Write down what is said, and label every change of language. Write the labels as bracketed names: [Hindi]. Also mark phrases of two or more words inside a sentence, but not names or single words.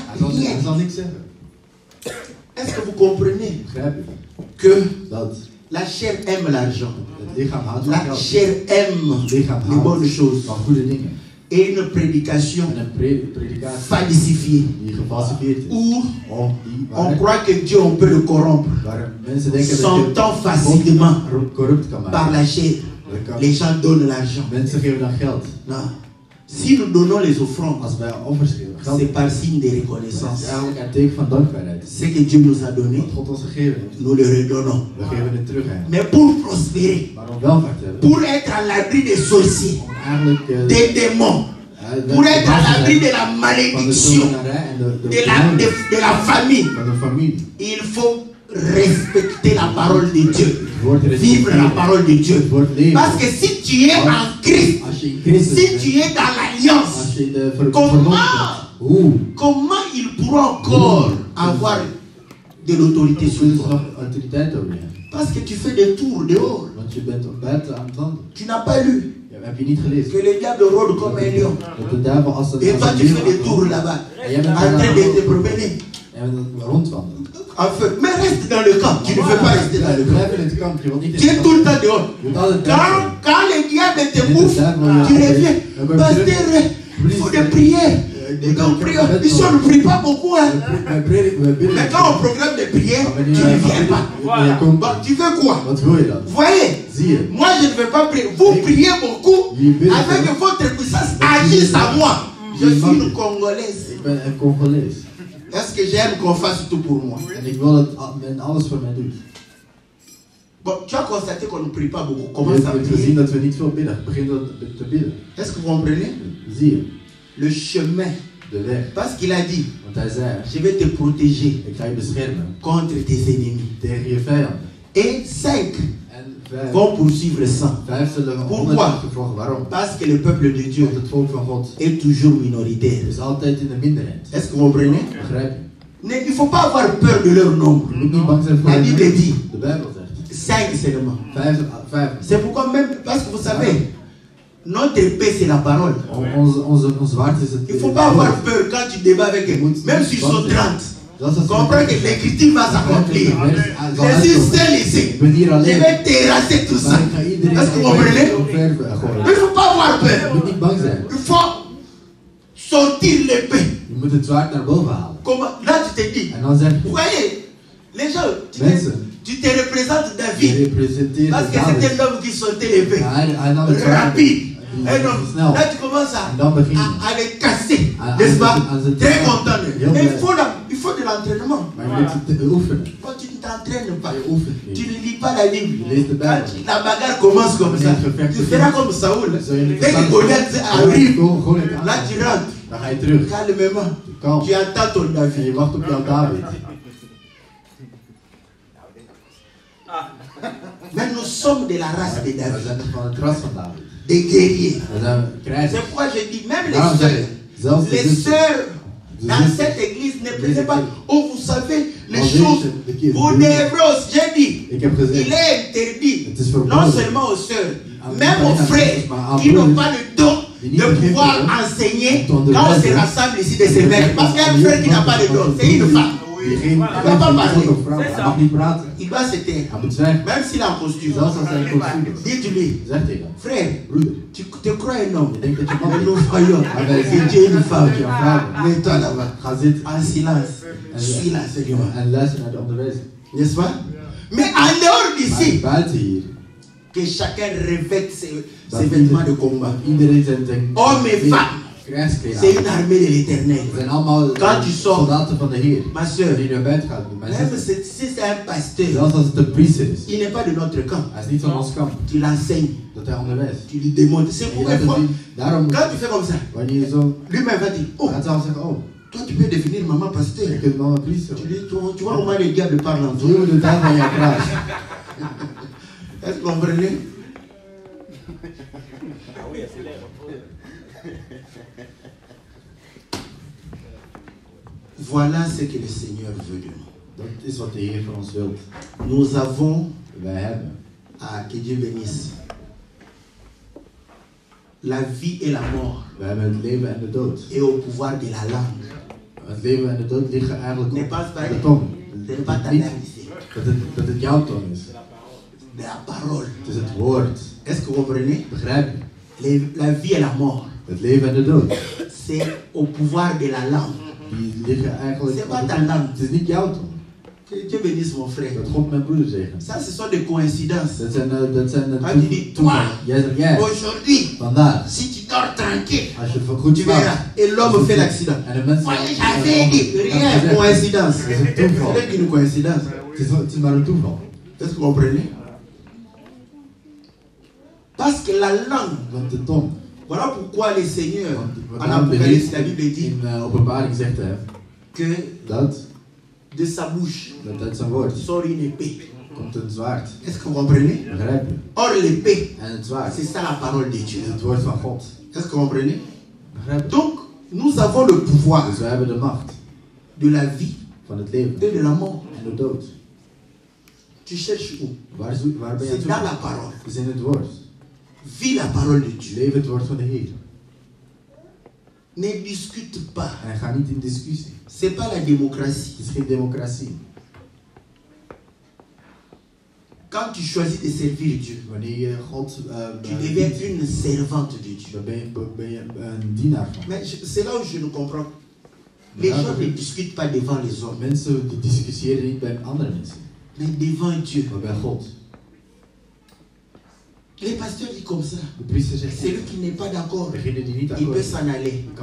[Dutch] Hij [French] rien. [Dutch] zal niks zeggen. [French] Est-ce que vous comprenez [Dutch] Begrijp je? [French] que [Dutch] Dat [French] la chair aime l'argent? [Dutch] het lichaam houdt van [French] La [Dutch] geld. [French] chair aime [Dutch] Het lichaam [French] les bonnes [Dutch] houdt [French] choses. [Dutch] van goede dingen. [French] Et une prédication [Dutch] En een predikatie [French] falsifiée [Dutch] die gefalsifieerd is. [French] où [Dutch] Oh, die [French] on [Dutch] waar, [French] croit que Dieu, on peut le corrompre, [Dutch] waar mensen denken dat [French] s'entend je facilement [Dutch] God corrupt kan [French] par [Dutch] maken. [French] la chair. Les gens donnent l'argent. [Dutch] Mensen geven dan geld. [French] Non. Si nous donnons les offrandes, [Dutch] Als wij offers geven, geld [French] c'est par signe de [Dutch] dat is [French] reconnaissance. [Dutch] eigenlijk een teken van dankbaarheid. [French] Ce que Dieu nous a donné, [Dutch] Wat God ons gegeven heeft, [French] nous le redonnons. [Dutch] we geven het terug aan hem. [French] Mais pour prospérer, [Dutch] Maar om welvaart te hebben, [French] pour être à l'abri des sorciers, [Dutch] om eigenlijk [French] des démons, pour être à l'abri de la [Dutch] van de [French] malédiction, [Dutch] tovenarij en de [French] de la famille, [Dutch] van de familie. [French] il faut respecter la parole de Dieu. [Dutch] Wordt [French] Vivre la parole de Dieu. [Dutch] Wordt leven. [French] Parce que si tu es en Christ, [Dutch] Als je in Christus [French] si [Dutch] bent, [French] tu es dans l'alliance, [Dutch] als je de [French] Comment? [Dutch] verbond bent, hoe? [French] comment il pourra encore avoir de l'autorité sur [Dutch] Hoe is er [French] toi? [Dutch] nog autoriteit over je? [French] Parce que tu fais des tours dehors. [Dutch] Want je bent buiten aan het landen. [French] Tu n'as pas lu [Dutch] Ja, heb je niet gelezen? [French] que le diable rôde comme un lion. [Dutch] Dat de duivel als een [French] Et toi, tu fais des [Dutch] leeuw [French] tours là-bas, [Dutch] En jij bent [French] en train de te [Dutch] daar [French] promener. [Dutch] en rondwandelen. [French] Enfin, mais reste dans le camp. Tu ne veux pas rester dans le camp. [Dutch] Blijf in het kamp, je wilt niet in [French] Tu es [Dutch] het [French] tout [Dutch] kamp. [French] le temps dehors. [Dutch] Je moet altijd buiten zijn. [French] Quand le diable te Et bouffe, le diable, tu ouais, reviens. ouais, ouais, Pasteur, il faut des prières. des Donc, prières. ici, on ne prie pas beaucoup. Hein. [Dutch] Wij prediken, wij bidden. [French] Mais quand on programme des prières, [Dutch] Maar [French] tu [Dutch] wanneer [French] ne [Dutch] wij [French] viens pas. [Dutch] Maar je komt [French] Bon, tu veux quoi? [Dutch] Wat wil je dan? [French] Vous voyez, [Dutch] Zie je? [French] moi je ne veux pas prier. Vous priez beaucoup [Dutch] Jullie bidden [French] avec [Dutch] veel. [French] votre puissance agisse à moi. Je [Dutch] Jullie [French] suis une [Dutch] mag- [French] Congolaise. [Dutch] Ik ben een Congolees. [French] Est-ce que j'aime qu'on fasse tout pour moi? [Dutch] En ik wil dat men alles voor mij doet. [French] Bon, tu as constaté qu'on ne prie pas beaucoup. [Dutch] Je [French] Commence à [Dutch] hebt [French] prier. [Dutch] gezien dat we niet veel bidden. Begin dat te bidden. [French] Est-ce que vous comprenez? [Dutch] Zie je? [French] Le chemin [Dutch] de weg. [French] Parce qu'il a dit, [Dutch] Want hij zei, [French] je vais te protéger [Dutch] ik ga je beschermen [French] contre tes ennemis. [Dutch] tegen je vijanden. [French] Et 5 [Dutch] En [French] vont poursuivre ça. [Dutch] 5 zullen [French] Pourquoi? [Dutch] honderd gevolgen. Waarom? [French] Parce que le peuple de Dieu [Dutch] Want het volk van God [French] est toujours minoritaire. [Dutch] is altijd in de minderheid. [French] Est-ce que vous comprenez? [Dutch] Begrijp je? [French] Il ne faut pas avoir peur de leur nombre. [Dutch] Je moet niet bang zijn voor [French] La [Dutch] hun [French] Bible [Dutch] nummer. [French] dit [Dutch] De Bijbel zegt [French] 5 seulement. [Dutch] 5. [French] C'est pourquoi même, parce que vous savez, notre paix c'est la parole. [Dutch] Ons waard is het. [French] Il ne faut pas avoir peur quand tu débats avec eux. Même s'ils sont 30. Comprends que l'écriture va s'accomplir. Je suis seul ici. Je vais terrasser tout ça. Est-ce que vous comprenez? Il ne faut pas avoir peur. [Dutch] Je moet niet bang zijn. [French] Il faut sortir l'épée. [Dutch] Je moet het zwaard naar boven halen. [French] Là tu te dis. [Dutch] En dan zeg [French] Vous voyez, les gens, tu te représentes [Dutch] je [French] David. [Dutch] representeert Parce que David. [French] c'était l'homme qui sortait l'épée. [Dutch] Hij nam het zwaard. [French] Rapide. Et donc, [Dutch] Snel. [French] là tu commences [Dutch] En dan begin je. [French] à les casser. À- N'est-ce à- pas? à- à- Très content. [Dutch] Heel [French] Mais [Dutch] blij. [French] il faut de l'entraînement. [Dutch] Maar je moet het oefenen. [French] Quand tu ne t'entraînes pas, [Dutch] Je oefent [French] tu [Dutch] niet. [French] ne lis pas la Bible. [Dutch] Je leest de [French] Quand [Dutch] Bijbel. [French] la bagarre commence comme ça, tu feras comme Saoul. Dès que Goliath arrive, là tu rentres [Dutch] Dan ga je terug. [French] calmement. [Dutch] Kalm. [French] Tu attends ton [Dutch] En [French] David. [Dutch] je wacht op jouw David. [French] Mais nous sommes de la race de [Dutch] We [French] David, [Dutch] zijn van het ras van David. [French] des guerriers. [Dutch] We zijn [French] C'est [Dutch] krijgers. [French] pourquoi je dis, même [Dutch] Daarom [French] les [Dutch] zeg [French] sœurs, [Dutch] ik, zelfs de [French] les [Dutch] zussen, [French] sœurs [Dutch] de [French] dans [Dutch] zussen, [French] cette église ne prêtez pas. Oh, vous savez, les [Dutch] Als [French] choses, [Dutch] deze de kind- [French] vous devrez aussi, j'ai dit, [Dutch] Ik heb [French] il [Dutch] gezegd, [French] est interdit, [Dutch] het is verboden. [French] non seulement aux sœurs, [Dutch] Aan- [French] même aux [Dutch] aan- [French] frères [Dutch] maar aan [French] qui n'ont [Dutch] broeders [French] pas le don [Dutch] die niet [French] de [Dutch] begrepen [French] pouvoir [Dutch] hebben [French] enseigner [Dutch] om te [French] quand on se [Dutch] onderwijzen. [French] rassemble ici de se mettre. Parce qu'il y a un frère qui n'a pas de don, c'est une femme. [Dutch] Die geen Hij mag [French] pas parler. [Dutch] Hij mag niet praten. [French] Il doit se taire, [Dutch] Hij moet zwijgen. [French] même s'il est en costume. [Dutch] Zelfs als hij een kostuum is. [French] Dites-lui, [Dutch] Zeg tegen hem, [French] frère, [Dutch] broeder, [French] tu te crois un homme, [Dutch] je denkt dat je man [French] mais [Dutch] bent. [French] nous voyons [Dutch] Maar wij [French] que [Dutch] zien [French] tu es une femme. [Dutch] dat je een vrouw bent. [French] Mets-toi là-bas, [Dutch] Ga zitten [French] en silence, suis l'enseignement. [Dutch] en luister naar de onderwijzer. [French] N'est-ce pas? Mais en dehors [Dutch] Maar [French] d'ici, [Dutch] buiten hier, [French] que chacun revête ses [Dutch] dat [French] vêtements de combat. [Dutch] iedereen zijn [French] Hommes et femmes, [Dutch] krijgskleren [French] c'est [Dutch] aan. [French] une armée de l'éternel. [Dutch] We zijn allemaal [French] Quand tu sors, [Dutch] soldaten van de Heer. [French] ma soeur, [Dutch] Die naar buiten gaat. Mijn [French] même [Dutch] zuster. [French] si c'est un pasteur, [Dutch] Zelfs als het een priester is. [French] il n'est pas de notre camp. [Dutch] Hij is niet van ons kamp. [French] Tu l'enseignes, [Dutch] Dat hij onderwijst. [French] tu lui démontres. C'est [Dutch] En je [French] pour [Dutch] laat [French] une [Dutch] het [French] fois, [Dutch] zien. Daarom, [French] quand tu fais comme ça, [Dutch] wanneer je zo [French] lui-même va dire, oh, [Dutch] gaat zelf zeggen, oh, [French] toi tu peux devenir maman [Dutch] je [French] pasteur. [Dutch] kunt wel een priester [French] Tu, worden. dis, tu vois comment le diable parle en toi. [Dutch] Zo de taal van jouw kruis. [French] Est-ce que vous comprenez? Voilà ce que le Seigneur veut de nous. [Dutch] Dat is wat de Heer van ons wil. [French] Nous avons, [Dutch] Wij hebben, [French] que Dieu bénisse, la vie et la mort [Dutch] wij hebben het leven en de dood. [French] et au pouvoir de la langue. [Dutch] Het leven en de dood liggen eigenlijk [French] Ne [Dutch] op [French] pense pas, [Dutch] de tong. [French] ce n'est pas ta [Dutch] Niet [French] langue ici, [Dutch] dat het jouw tong is. [French] de la parole. [Dutch] Het is het woord. [French] Est-ce que vous comprenez? [Dutch] Begrijp je? [French] La vie et la mort, [Dutch] Het leven en de dood. [French] c'est au pouvoir de la langue. [Dutch] Die liggen eigenlijk [French] C'est [Dutch] op [French] pas [Dutch] de [French] ta [Dutch] tong. [French] langue. [Dutch] Het is niet jouw tong. [French] Que Dieu bénisse mon frère. [Dutch] Dat God mijn broeder zegt. [French] Ça, ce sont des coïncidences. [Dutch] Dat zijn [French] Quand tu dis, toi, [Dutch] Jij zegt jij. [French] aujourd'hui, [Dutch] Vandaag. [French] si tu dors tranquille, [Dutch] Als je het goed [French] tu [Dutch] slaapt. [French] verras. Et l'homme fait l'accident. [Dutch] En de mensen. [French] Voyez, j'avais dit, rien, coïncidence. C'est un toeval. C'est qu'une coïncidence. [Dutch] Het is maar een toeval. [French] Est-ce que vous comprenez? Parce que la langue, [Dutch] Want de tong. [French] voilà pourquoi le Seigneur, [Dutch] Want [French] en [Dutch] daarom de [French] Apocalypse, la [Dutch] Heer [French] Bible dit [Dutch] in openbaring zegt hij [French] que [Dutch] dat [French] de sa bouche [Dutch] uit zijn woord [French] sort une épée. [Dutch] komt een zwaard. [French] Est-ce que vous comprenez? [Dutch] Begrijp je? [French] Or, l'épée, [Dutch] En het zwaard [French] c'est ça la parole de Dieu. [Dutch] is het woord van God. [French] Est-ce que vous comprenez? [Dutch] Begrijp je? [French] Donc, nous avons le pouvoir [Dutch] Dus wij hebben de macht [French] de la vie [Dutch] van het leven [French] et de la mort. [Dutch] en de dood. [French] Tu cherches où? [Dutch] Waar ben je aan [French] C'est [Dutch] het [French] dans la [Dutch] zoeken? [French] parole. [Dutch] Het is in het woord. [French] Vis la parole de Dieu. [Dutch] Leef het woord van de Heer. [French] Ne discute pas. [Dutch] En ga niet in discussie. [French] C'est pas la démocratie. [Dutch] Het is geen democratie. [French] Quand tu choisis de servir Dieu, [Dutch] Wanneer je God [French] tu deviens une servante de Dieu. [Dutch] dan ben je een dienaar van. [French] Mais c'est là où je ne comprends. Les gens ne discutent pas devant les hommes, [Dutch] Mensen die discussiëren niet bij andere mensen, [French] mais devant Dieu. [Dutch] maar bij God. [French] Les pasteurs disent comme ça. [Dutch] De priester zegt, [French] Celui qui n'est pas d'accord, [Dutch] degene die niet [French] il peut [Dutch] akkoord is,